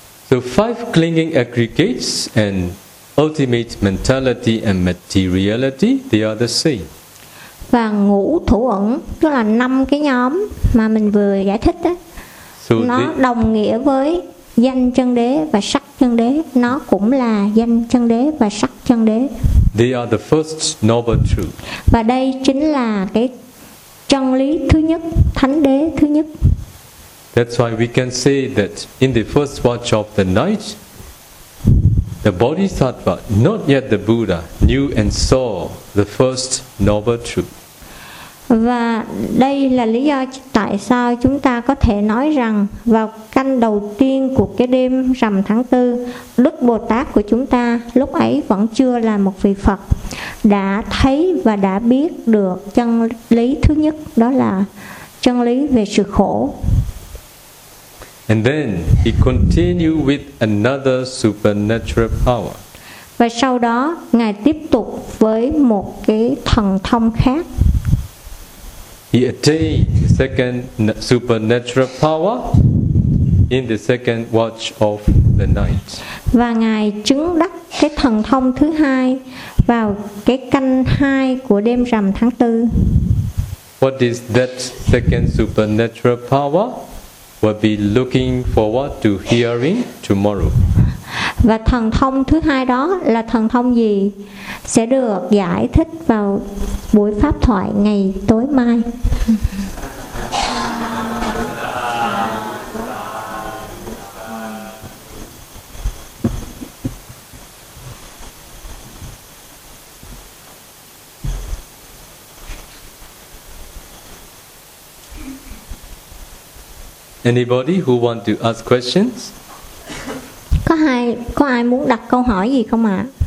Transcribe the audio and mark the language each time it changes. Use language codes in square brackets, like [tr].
[en] So five clinging aggregates and ultimate mentality and materiality, they are the same. [vi] Và ngũ thủ ẩn, tức là năm cái nhóm mà mình vừa giải thích đó, so nó đồng nghĩa với danh chân đế và sắc chân đế, nó cũng là danh chân đế và sắc chân đế. [en] They are the first noble truth. [vi] Và đây chính là cái chân lý thứ nhất, thánh đế thứ nhất. [en] That's why we can say that in the first watch of the night, the Bodhisattva, not yet the Buddha, knew and saw the first noble truth. [vi] Và đây là lý do tại sao chúng ta có thể nói rằng vào canh đầu tiên của cái đêm rằm tháng tư, Đức Bồ Tát của chúng ta lúc ấy vẫn chưa là một vị Phật, đã thấy và đã biết được chân lý thứ nhất, đó là chân lý về sự khổ. [en] And then he continued with another supernatural power. [vi] Và sau đó ngài tiếp tục với một cái thần thông khác. [en] He attained the second supernatural power in the second watch of the night. [vi] Và ngài chứng đắc cái thần thông thứ hai vào cái canh hai của đêm rằm tháng tư. [en] What is that second supernatural power? We'll be looking forward to hearing tomorrow. [vi] Và thần thông thứ hai đó là thần thông gì? Sẽ được giải thích vào buổi pháp thoại ngày tối mai. [en] Anybody who want to ask questions? [vi] Có ai muốn đặt câu hỏi gì không ạ?